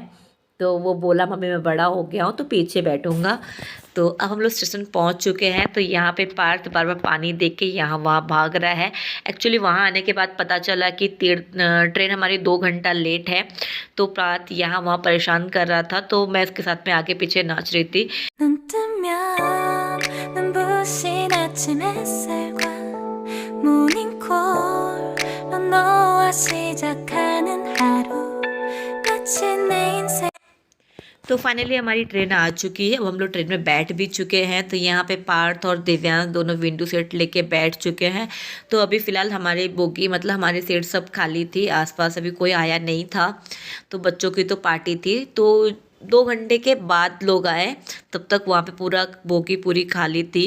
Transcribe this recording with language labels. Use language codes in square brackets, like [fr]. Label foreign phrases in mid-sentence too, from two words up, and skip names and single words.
[hi] तो वो बोला मम्मी मैं बड़ा हो गया हूँ तो पीछे बैठूंगा। तो अब हम लोग स्टेशन पहुँच चुके हैं। तो यहाँ पे पार्थ बार बार पानी देख के यहाँ वहाँ भाग रहा है। एक्चुअली वहाँ आने के बाद पता चला कि ट्रेन हमारी 2 घंटा लेट है। तो पार्थ यहाँ वहाँ परेशान कर रहा था, तो मैं उसके साथ में आगे पीछे नाच रही थी। [ko] 눈 뜨면 눈부신 아침 햇살과 모닝콜로 너와 시작하는 하루 마치 내 인생 [hi] तो फाइनली हमारी ट्रेन आ चुकी है। अब हम लोग ट्रेन में बैठ भी चुके हैं। तो यहाँ पे पार्थ और दिव्यांश दोनों [en] window seat [hi] लेके बैठ चुके हैं। तो अभी फ़िलहाल हमारी बोगी मतलब हमारी सीट सब खाली थी, आसपास अभी कोई आया नहीं था। तो बच्चों की तो पार्टी थी। तो 2 घंटे के बाद लोग आए, तब तक वहाँ पे पूरा बोगी पूरी खाली थी।